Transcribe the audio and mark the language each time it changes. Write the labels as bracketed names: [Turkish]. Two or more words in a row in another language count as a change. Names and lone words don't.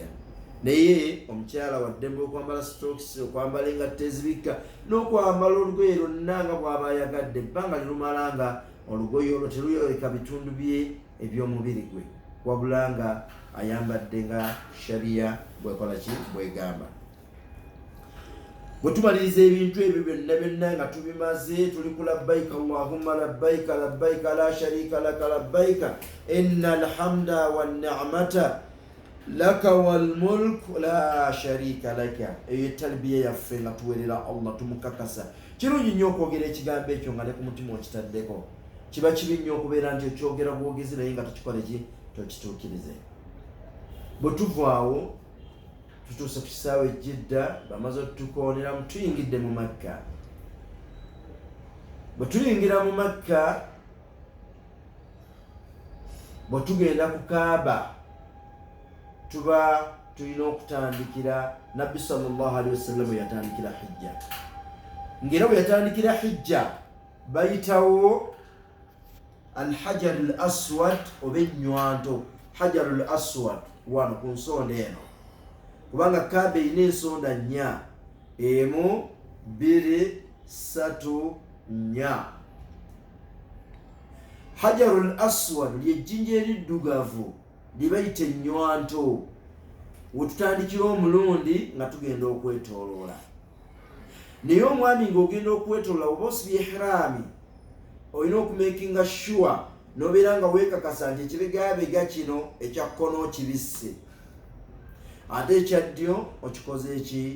[Ganda] Naye omukyala waddembe okwambala stocks, okwambala engatto ezibikka, n'okwambala olugoye lwonna nga bw'aba ayagadde, ebbanga lirumala nga olugoye olwo teruyoleka bitundu bye eby'omubiri gwe, wabula nga ayambadde nga sharia bwekola ki? Bwegamba. Bwe tumaliriza ebintu ebyo byonna nga tubimaze, tuli ku [Arabic] لبيك اللهم لبيك لبيك لا شريك لك لبيك إن الحمد والنعمة لك والملك لا شريك لك. [Ganda] Eyo talbiya yaffe nga tuwerera Allah, tumukakasa. Kirungi nnyo okwogera ekigambo ekyo nga ne ku mutima okitaddeko. Kiba kibi nnyo okubeera nti okyogera bwogezi naye nga tukikole ki? Tokituukirize. Bwe tuvaawo tutuuse ku kisaawe Jidda, bamaze otukoonera tuyingidde mu Makka. Bwe tuyingira mu Makka, bwe tugenda ku Kaaba, tuba tulina okutandikira Nabbi [Arabic] صلى الله عليه وسلم [Ganda] yatandikira hijja. Ngera bwe yatandikira hijja bayitawo al-Hajar al-Aswad oba ennywanto. Hajar al-Aswad wano ku nsonda eno, kubanga Kaaba erina ensonda nnya, emu, bbiri, ssatu, nnya. Hajar al-Aswad ly'ejjinja eriddugavu lye bayita ennywanto. Wetutandikira omulundi nga tugenda okwetooloola. Naye omwami ng'ogenda okwetooloola oba osibye ihraami, olina okumakinga sure n'obeera nga weekakasa nti ekibegabega kino ekya kkono kibisse, ate ekya ddyo okikoze eki?